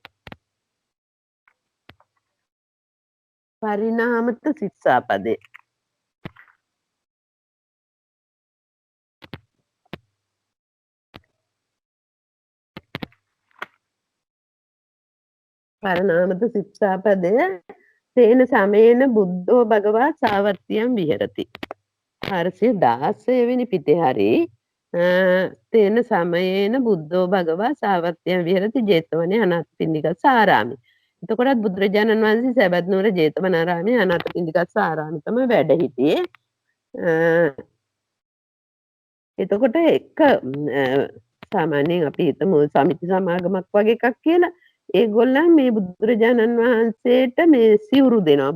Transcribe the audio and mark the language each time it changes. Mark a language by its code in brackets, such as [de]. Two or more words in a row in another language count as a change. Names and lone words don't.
[si] පරිණාමත ශික්ෂාපදේ. පරිණාමත ශික්ෂාපදය [pi] තේන සමේන බුද්ධෝ භගවා සාවත්තියම් විහෙරති. [si] 416 වෙනි පිටේ හරි [pi] තේන සමයේන බුද්ධෝ භගවා සාවත්තියම් විහෙරති ජේතවනේ අනාථපිණ්ඩික සාරාමි. [si] එතකොටත් බුදුරජාණන් වහන්සේ සබත් නුවර ජේතවනාරාමයේ අනාථපිණ්ඩික සාරාමි තමයි වැඩ හිටියේ. එතකොට එක සාමාන්‍යයෙන් අපි හිතමු සමිති සමාගමක් වගේ එකක් කියලා. ඒගොල්ලන් මේ බුදුරජාණන් වහන්සේට මේ සිවුරු දෙනවා.